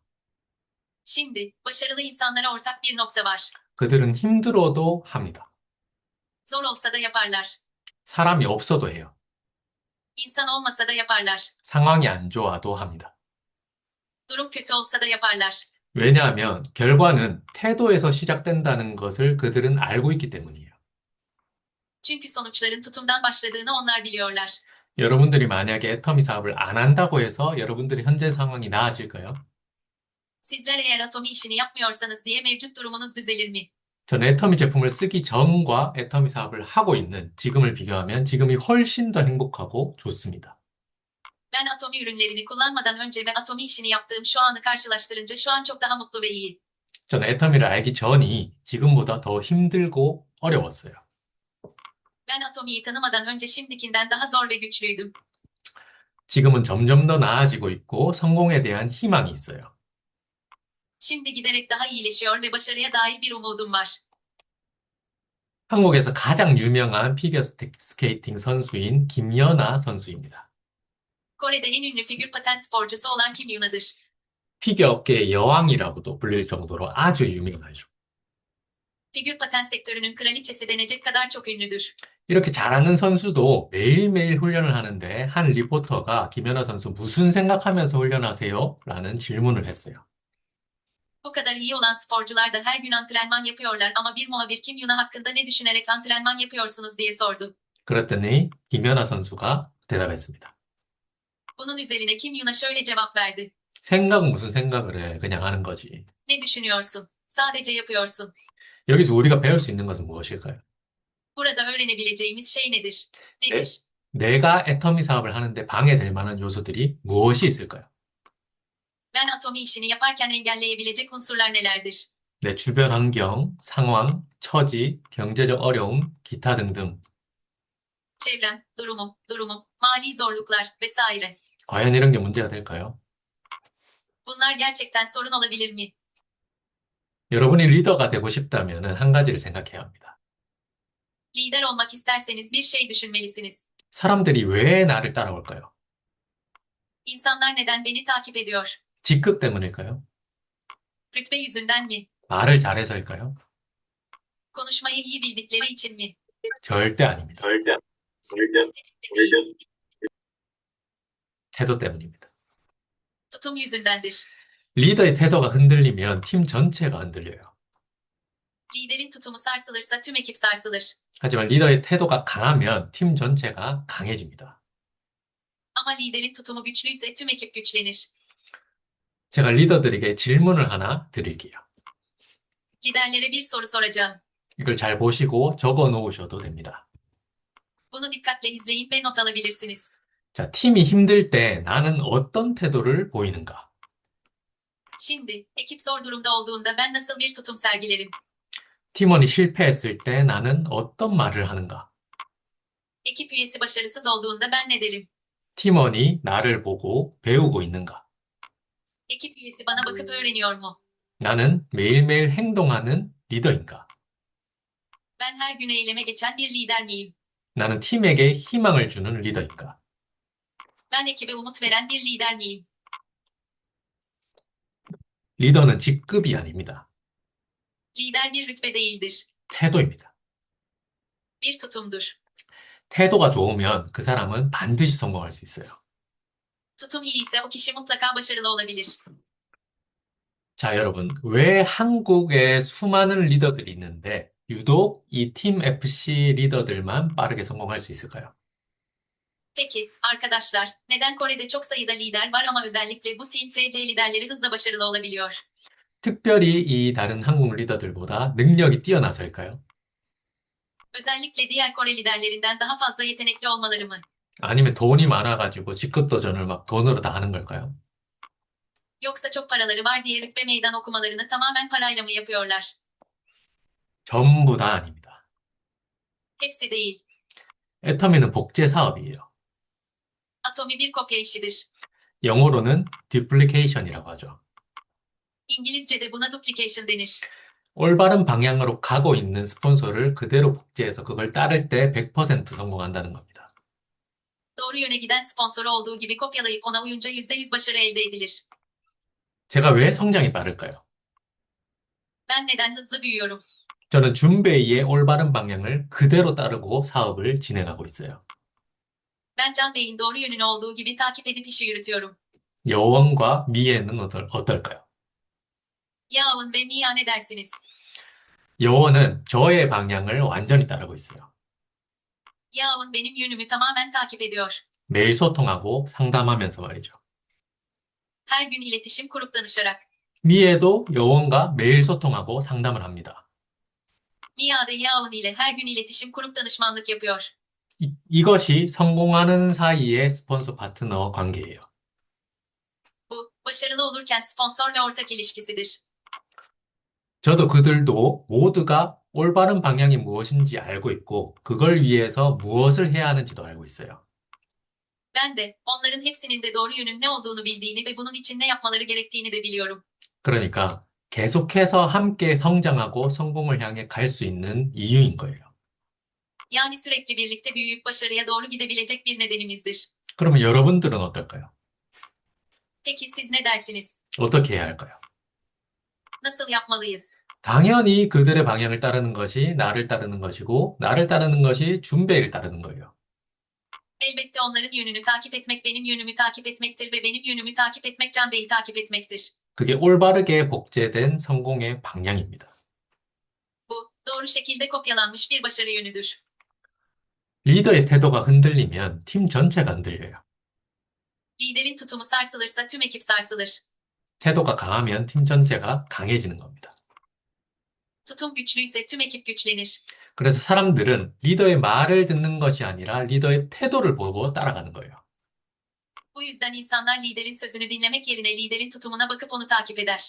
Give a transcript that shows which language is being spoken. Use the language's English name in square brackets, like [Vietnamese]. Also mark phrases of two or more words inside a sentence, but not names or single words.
[Turkish] Şimdi, başarılı insanlara ortak bir nokta var. [Korean] 그들은 힘들어도 합니다. [Turkish] Zor olsa da yaparlar. [Korean] 사람이 없어도 해요. [Turkish] İnsan olmasa da yaparlar. [Korean] 상황이 안 좋아도 합니다. [Turkish] Durum kötü olsa da yaparlar. [Korean] 왜냐하면 결과는 태도에서 시작된다는 것을 그들은 알고 있기 때문이에요. [Turkish] Çünkü sonuçların tutumdan başladığını onlar biliyorlar. [Korean] 여러분들이 만약에 애터미 사업을 안 한다고 해서 여러분들의 현재 상황이 나아질까요? [Turkish] Sizler eğer atomi işini yapmıyorsanız diye mevcut durumunuz düzelir mi? [Korean] 저는 애터미 제품을 쓰기 전과 애터미 사업을 하고 있는 지금을 비교하면 지금이 훨씬 더 행복하고 좋습니다. [Turkish] Ben atomi ürünlerini kullanmadan önce ve atomi işini yaptığım şu anı karşılaştırınca şu an çok daha mutlu ve iyi. [Korean] 저는 애터미를 알기 전이 지금보다 더 힘들고 어려웠어요. [Turkish] Ben atomiyi tanımadan önce şimdikinden daha zor ve güçlüydüm. [Korean] 지금은 점점 더 나아지고 있고 성공에 대한 희망이 있어요. [Turkish] Şimdi giderek daha iyileşiyor ve başarıya dair bir umudum var. [Korean] 한국에서 가장 유명한 피겨스케이팅 선수인 김연아 선수입니다. [Turkish] Kore'de en ünlü figür paten sporcusu olan Kim Yuna'dır. [Korean] 피겨 업계의 여왕이라고도 불릴 정도로 아주 유명하죠. [Turkish] Figür paten sektörünün kraliçesi denecek kadar çok ünlüdür. [Korean] 이렇게 잘하는 선수도 매일매일 훈련을 하는데 한 리포터가 김연아 선수 무슨 생각하면서 훈련하세요? 라는 질문을 했어요. [Turkish] Bu kadar iyi olan sporcular da her gün antrenman yapıyorlar ama bir muhabir Kim Yuna hakkında ne düşünerek antrenman yapıyorsunuz diye sordu. [Korean] 그랬더니 김연아 선수가 대답했습니다. [Turkish] Bunun üzerine Kim Yuna şöyle cevap verdi. [Korean] 생각은 무슨 생각을 해? 그냥 하는 거지. [Turkish] Ne düşünüyorsun? Sadece yapıyorsun. [Korean] 여기서 우리가 배울 수 있는 것은 무엇일까요? [Turkish] Burada öğrenebileceğimiz şey nedir? Nedir? [Korean] 내가 애터미 사업을 하는데 방해될 만한 요소들이 무엇이 있을까요? [Turkish] Ben atomi işini yaparken engelleyebilecek unsurlar nelerdir? [Korean] 내 주변 환경, 상황, 처지, 경제적 어려움, 기타 등등. [Turkish] Çevrem, durumum, mali zorluklar vesaire. [Korean] 과연 이런 게 문제가 될까요? [Turkish] Bunlar gerçekten sorun olabilir mi? [Korean] 여러분이 리더가 되고 싶다면 한 가지를 생각해야 합니다. [Turkish] Lider olmak isterseniz bir şey düşünmelisiniz. [Korean] 사람들이 왜 나를 따라올까요? [Turkish] İnsanlar neden beni takip ediyor? [Korean] 직급 때문일까요? [Turkish] Rütbe yüzünden mi? [Korean] 말을 잘해서일까요? [Turkish] Konuşmayı iyi bildikleri için mi? [Korean] 절대 아닙니다. [Turkish] Kesinlikle değil. [Korean] 태도 때문입니다. [Turkish] Tutum yüzündendir. [Korean] 리더의 태도가 흔들리면 팀 전체가 흔들려요. [Turkish] Liderin tutumu sarsılırsa tüm ekip sarsılır. [Korean] 하지만 리더의 태도가 강하면 팀 전체가 강해집니다. [Turkish] Ama liderin tutumu güçlüyse tüm ekip güçlenir. [Korean] 제가 리더들에게 질문을 하나 드릴게요. [Turkish] Liderlere bir soru soracağım. [Korean] 이걸 잘 보시고 적어 놓으셔도 됩니다. [Turkish] Bunu dikkatle izleyin ve not alabilirsiniz. [Korean] 자, 팀이 힘들 때 나는 어떤 태도를 보이는가? [Turkish] Şimdi, ekip zor durumda olduğunda ben nasıl bir tutum sergilerim? [Korean] 팀원이 실패했을 때 나는 어떤 말을 하는가? [Turkish] Ekip üyesi başarısız olduğunda ben ne derim? [Korean] 팀원이 나를 보고 배우고 있는가? [Turkish] Ekip üyesi bana bakıp öğreniyor mu? [Korean] 나는 매일매일 행동하는 리더인가? [Turkish] Ben her gün eyleme geçen bir lider miyim? [Korean] 나는 팀에게 희망을 주는 리더인가? [Turkish] Ben ekibe umut veren bir lider miyim? [Korean] 리더는 직급이 아닙니다. [Turkish] Lider bir rütbe değildir. [Korean] 태도입니다. [Turkish] Bir tutumdur. [Korean] 태도가 좋으면 그 사람은 반드시 성공할 수 있어요. [Turkish] Tutum iyi ise o kişi mutlaka başarılı olabilir. [Korean] 자, 여러분, 왜 한국에 수많은 리더들이 있는데 유독 이 팀 FC 리더들만 빠르게 성공할 수 있을까요? [Turkish] Peki, arkadaşlar, neden Kore'de çok sayıda lider var ama özellikle bu Team FC liderleri hızla başarılı olabiliyor? [Korean] 특별히 이 다른 한국 리더들보다 능력이 뛰어나서일까요? [Turkish] Özellikle diğer Kore liderlerinden daha fazla yetenekli olmaları mı? [Korean] 아니면 돈이 많아가지고 직급 도전을 막 돈으로 다 하는 걸까요? [Turkish] Yoksa çok paraları var diye rütbe meydan okumalarını tamamen parayla mı yapıyorlar? [Korean] 전부 다 아닙니다. [Turkish] Hepsi değil. [Korean] 애터미는 복제 사업이에요. [Turkish] Atomi bir kopya işidir. [Korean] 영어로는 duplication이라고 하죠. [Turkish] İngilizce'de buna duplication denir. [Korean] 올바른 방향으로 가고 있는 스폰서를 그대로 복제해서 그걸 따를 때 100% 성공한다는 겁니다. [Turkish] Doğru yöne giden sponsoru olduğu gibi kopyalayıp ona uyunca %100 başarı elde edilir. [Korean] 제가 왜 성장이 빠를까요? [Turkish] Ben neden hızlı büyüyorum? [Korean] 저는 준베이의 올바른 방향을 그대로 따르고 사업을 진행하고 있어요. [Turkish] Ben Can Bey'in doğru yönünü olduğu gibi takip edip işi yürütüyorum. [Korean] 여원과 미애는 어떨까요? [Turkish] Yaun ve Mia ne dersiniz? [Korean] 여원은 저의 방향을 완전히 따르고 있어요. [Turkish] Yaun benim yönümü tamamen takip ediyor. [Korean] 매일 소통하고 상담하면서 말이죠. [Turkish] Her gün iletişim kurup danışarak. [Korean] 미애도 여원과 매일 소통하고 상담을 합니다. [Turkish] Mia da Yaun ile her gün iletişim kurup danışmanlık yapıyor. [Korean] 이것이 성공하는 사이의 스폰서 파트너 관계예요. [Turkish] Bu, başarılı olurken sponsor ve ortak ilişkisidir. [Korean] 저도 그들도 모두가 올바른 방향이 무엇인지 알고 있고, 그걸 위해서 무엇을 해야 하는지도 알고 있어요. [Turkish] Ben de, onların hepsinin de doğru yönün ne olduğunu bildiğini ve bunun için ne yapmaları gerektiğini de biliyorum. [Korean] 그러니까 계속해서 함께 성장하고 성공을 향해 갈 수 있는 이유인 거예요. [Turkish] Yani sürekli birlikte büyüyüp başarıya doğru gidebilecek bir nedenimizdir. [Korean] 그러면 여러분들은 어떨까요? [Turkish] Peki siz ne dersiniz? [Korean] 어떻게 해야 할까요? [Turkish] Nasıl yapmalıyız? [Korean] 당연히 그들의 방향을 따르는 것이 나를 따르는 것이고, 나를 따르는 것이 준베이를 따르는 거예요. [Turkish] Elbette onların yönünü takip etmek benim yönümü takip etmektir ve benim yönümü takip etmek Can Bey'i takip etmektir. [Korean] 그게 올바르게 복제된 성공의 방향입니다. [Turkish] Bu, doğru şekilde kopyalanmış bir başarı yönüdür. [Korean] 리더의 태도가 흔들리면 팀 전체가 흔들려요. [Turkish] Liderin tutumu sarsılırsa tüm ekip sarsılır. [Korean] 태도가 강하면 팀 전체가 강해지는 겁니다. [Turkish] Tutum güçlüyse tüm ekip güçlenir. [Korean] 그래서 사람들은 리더의 말을 듣는 것이 아니라 리더의 태도를 보고 따라가는 거예요. [Turkish] Bu yüzden insanlar liderin sözünü dinlemek yerine liderin tutumuna bakıp onu takip eder.